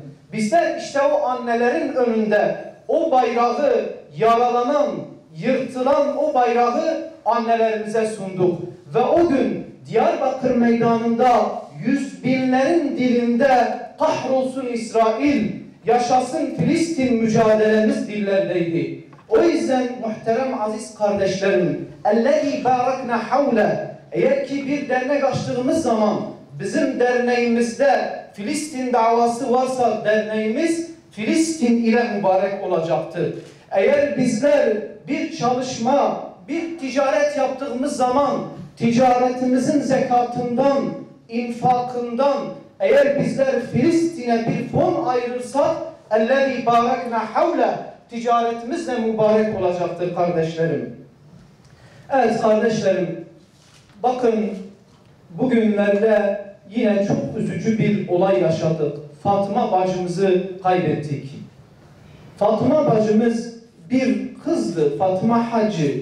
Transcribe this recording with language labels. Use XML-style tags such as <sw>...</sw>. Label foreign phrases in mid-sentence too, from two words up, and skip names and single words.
<tr>Bizler işte o annelerin önünde o bayrağı, yaralanan, yırtılan o bayrağı annelerimize sunduk. Ve o gün Diyarbakır meydanında yüz binlerin dilinde kahrolsun İsrail, yaşasın Filistin mücadelemiz dillerdeydi. O yüzden muhterem aziz kardeşlerim,</tr> <ar>اَلَّذ۪ي بَارَكْنَا حَوْلَهِ</ar> <tr>eğer ki bir dernek açtığımız zaman bizim derneğimizde Filistin davası varsa derneğimiz Filistin ile mübarek olacaktır. Eğer bizler bir çalışma, bir ticaret yaptığımız zaman ticaretimizin zekatından, infakından eğer bizler Filistin'e bir fon ayırırsak</tr> <ar>اَلَّذ۪ي بَارَكْنَا حَوْلَهِ</ar> <tr>ticaretimiz de mübarek olacaktır kardeşlerim. Evet kardeşlerim, bakın bugünlerde yine çok üzücü bir olay yaşadık. Fatıma bacımızı kaybettik. Fatıma bacımız bir kızdı, Fatıma Hacı.</tr>